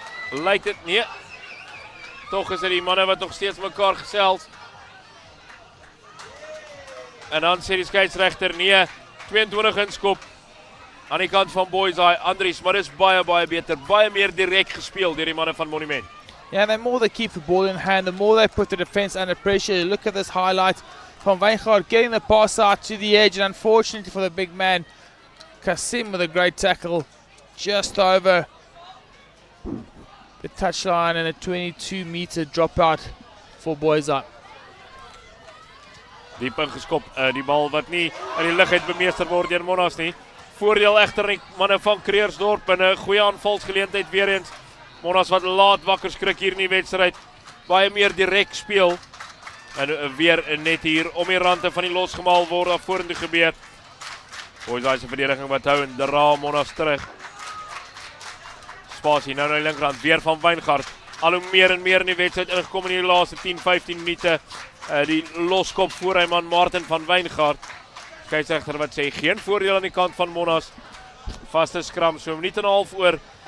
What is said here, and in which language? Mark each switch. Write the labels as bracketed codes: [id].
[af] Lyk dit nee. Tog is dit die manne wat nog steeds mekaar gesels. En dan sê die skeieregter nee, 22 inskop aan die kant van Boishaai. Andries, maar dis baie beter, baie meer direk gespeel deur die manne van Monument. [en] Yeah, the more they keep the ball in hand, the more they put the defense under pressure. Look at this highlight. from Wijngaard getting the pass out to the edge, and unfortunately for the big man, Kasim with a great tackle just over the touchline and a 22-meter dropout for Boishaai. [af] Diep ingeskop, die bal wat nie in die lug het bemeester word deur Monnas nie. Voordeel egter die manne van Creersdorp en 'n goeie aanvalsgeleentheid weer eens. Monnas wat laat wakker skrik hier in die wedstryd. Baie meer direk speel. En weer net hier om die rande van die losgemaal word daar vorentoe gebeur. Boishaai se verdediging wat hou en dra Monnas terug. Spasie nou na die linkerkant weer van Wijngaard. Al hoe meer en meer in die wedstryd ingekom in die laaste 10-15 minute. Die loskop voorryman Martin van Wijngaard. Skeieregter wat sê geen voordeel aan die kant van Monnas. Vaste skram so 'n minuut en 'n half oor.